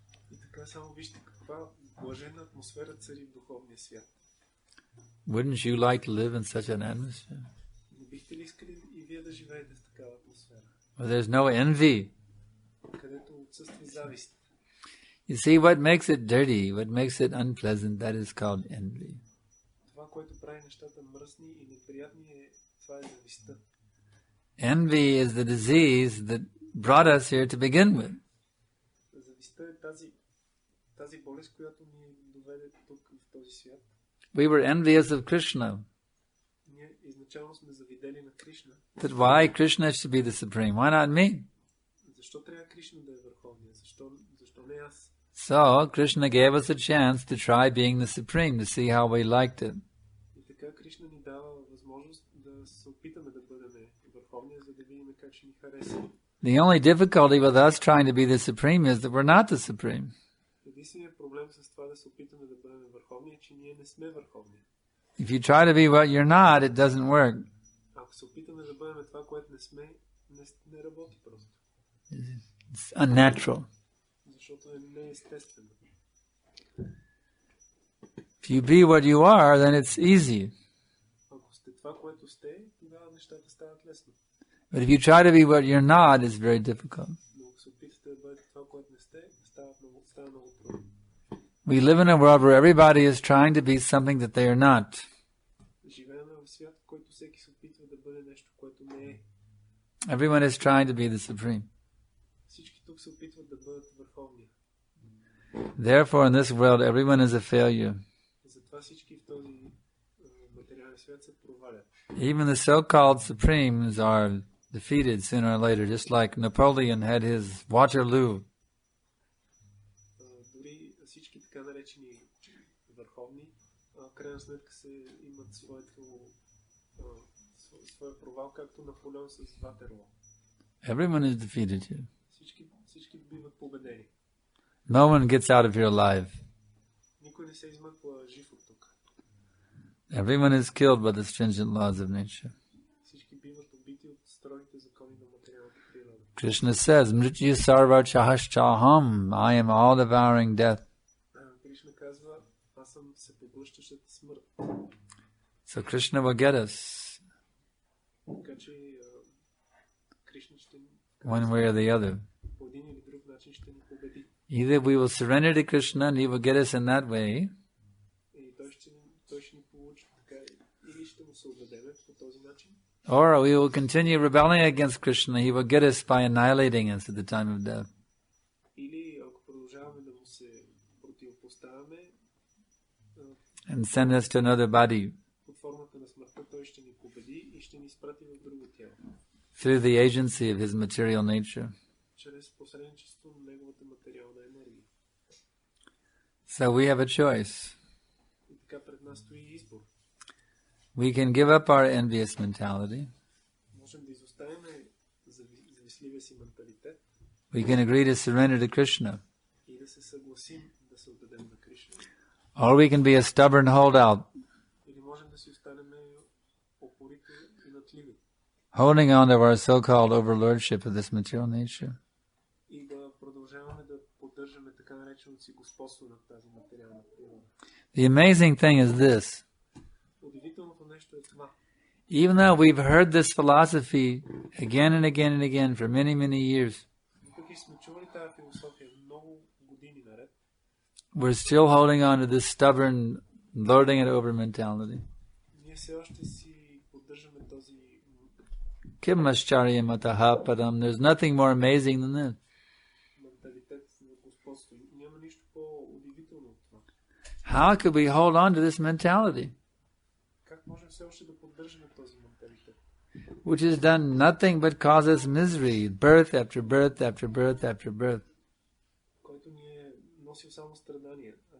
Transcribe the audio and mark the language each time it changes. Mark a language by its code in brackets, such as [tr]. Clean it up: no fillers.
[bg] И така само вижте каква блажена атмосфера цари в духовния свят. [en] Wouldn't you like to live in such an atmosphere? [bg] Не бихте ли искали и вие да живеете в такава атмосфера? [en] Where there's no envy. [bg] Където отсъства завист. [en] You see, what makes it dirty, what makes it unpleasant, that is called envy. [bg] Това, което прави нещата мръсни и неприятни, това е завистта. [en] Envy is the disease that brought us here to begin with. [bg] Завистта е тази болест, която ни доведе тук в този свят. [en] We were envious of Krishna. [bg] Ние изначално сме завидели на Кришна. [en] That why Krishna should be the supreme? Why not me? [bg] Защо трябва Кришна да е върховния? Защо не аз? [en] So Krishna gave us a chance to try being the supreme, to see how we liked it. [bg] И така Кришна ни дава възможност да се опитаме да бъдем върховния, за да видим как ще ни хареса. [en] The only difficulty with us trying to be the supreme is that we're not the supreme. [bg] Единственият проблем с това да се опитаме да бъдем върховни е, че ние не сме върховни. [en] If you try to be what you're not, it doesn't work. [bg] Ако се опитаме да бъдем това, което не сме, не работи просто. [en] It's unnatural. [bg] Защото е неестествено. [en] If you be what you are, then it's easy. [bg] Ако сте това, което сте, тогава нещата стават лесно. [en] But if you try to be what you're not, it's very difficult. [bg] Но ако се опитате да бъдете това, което не сте, става много трудно. [en] We live in a world where everybody is trying to be something that they are not. [bg] Живеем в свят, в който всеки се опитва да бъде нещо, което не е. [en] Everyone is trying to be the supreme. [bg] Всички тук се опитват да бъдат върховни. [en] Therefore, in this world, everyone is a failure. [bg] Затова всички в този материален свят се провалят. [en] Even the so-called supremes are defeated sooner or later, just like Napoleon had his Waterloo. [bg] Дори всички така наречени върховни, крайна сметка имат своя провал, както Наполеон с Ватерлоо. [en] Everyone is defeated here. [bg] Всички биват победени. [en] No one gets out of here alive. [bg] Никой не се измъква жив от тук. [en] Everyone is killed by the stringent laws of nature. [bg] Всички биват убити от строгите закони на материалната природа. [en] Krishna says, [sa] Mrityu sarva chahaschaham, [en] I am all-devouring death. [bg] Кришна казва, аз съм всепоглъщащата смърт. [en] So Krishna will get us. [bg] Така че Кришна ще [en] One way or the other. [bg] по един или друг начин ще ни победи. [en] Either we will surrender to Krishna and he will get us in that way, [bg] И той ще ни получи така, или ще му се отдадем по този начин, [en] or we will continue rebelling against Krishna. He will get us by annihilating us at the time of death. [bg] или ако продължаваме да му се противопоставяме, [en] And send us to another body [bg] под формата на смъртта, той ще ни победи и ще ни изпрати в друго тяло. [en] through the agency of his material nature. [bg] Чрез посредничество на неговата материална енергия. [en] So we have a choice. [bg] И така пред нас стои избор. [en] We can give up our envious mentality. [bg] Можем да изоставим завистливия си менталитет [en] We can agree to surrender to Krishna. [bg] и да се съгласим да се отдадем на Кришна. [en] Or we can be a stubborn holdout, [bg] Или можем да си останем упорити и натливи [en] holding on to our so-called overlordship of this material nature. [bg] и да продължаваме да поддържаме така нареченото си господство над тази материална природа. [en] The amazing thing is this. [bg] Удивителното нещо е това. [en] Even though we've heard this philosophy again and again and again for many, many years, [bg] Въпреки сме чували тази философия много години наред, [en] we're still holding on to this stubborn lording it over mentality. [bg] ние все още си поддържаме този [sa] Kimascharya mataha padam. [en] There's nothing more amazing than this. [bg] менталитет на господство. Няма нищо по-удивително от това. [en] How could we hold on to this mentality, [bg] Как можем все още да поддържаме този менталитет, [en] which has done nothing but cause us misery, birth after birth after birth after birth? [bg] който ни е носил само страдания,